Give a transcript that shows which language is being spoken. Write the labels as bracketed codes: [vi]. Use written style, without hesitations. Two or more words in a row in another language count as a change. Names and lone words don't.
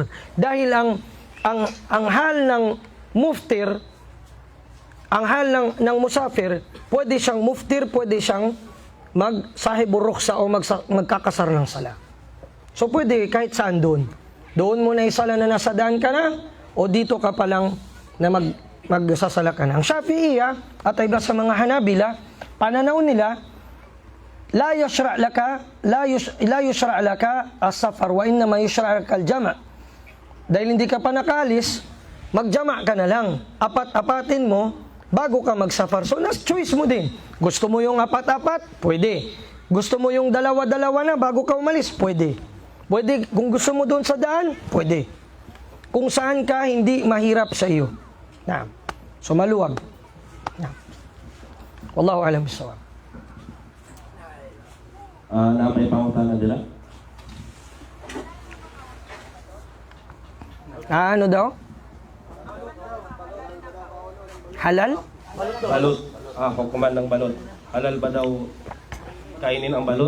[tl] Dahil ang hal ng muftir, ang hal ng musafir, pwede siyang muftir, pwede siyang magsahibur rukhsa o magkakasar ng sala. So pwede kahit saan doon. Doon mo na isala na nasa daan ka na, o dito ka pa lang na magsasala ka na. Ang Shafi'iyya at iba sa mga Hanabila, pananaw nila, [ar] لا يشرع لك السفر وإنما يشرع لك الجمع'. [tl] Dahil hindi ka pa nakalis, magjama ka na lang. Apat-apatin mo bago ka magsafar. So nas choice mo din. Gusto mo yung apat-apat? Pwede. Gusto mo yung dalawa-dalawa na bago ka umalis? Pwede. Pwede, kung gusto mo doon sa daan, pwede. Kung saan ka, hindi mahirap sa iyo. Na. So, maluwag. Na. [ar] والله أعلم بالصواب. [ceb] Napay pangutana nila? [tl] Ano daw? Halal? Balot. Hukuman ng balot. Halal ba daw kainin ang balot?